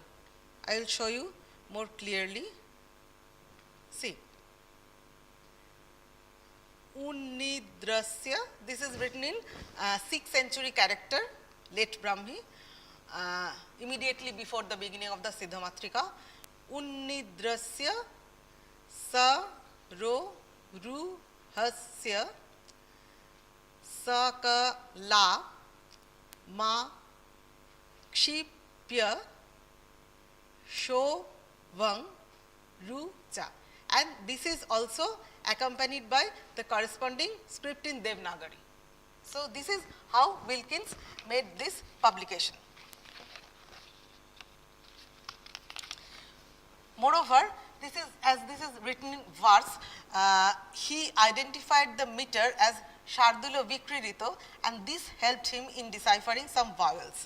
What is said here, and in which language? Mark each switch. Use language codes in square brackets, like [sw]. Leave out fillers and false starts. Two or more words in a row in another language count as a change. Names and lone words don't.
[en] I will show you more clearly. See. Unnidrasya, this is written in 6th century character, late Brahmi, immediately before the beginning of the Siddha Matrika. [sa] Unnidrasya sa ro ru hasya sa ka la ma kshipya sho vang ru cha, [en] and this is also accompanied by the corresponding script in Devanagari. So, this is how Wilkins made this publication. Moreover, this is written in verse, he identified the meter as Shardulo Vikririto, and this helped him in deciphering some vowels.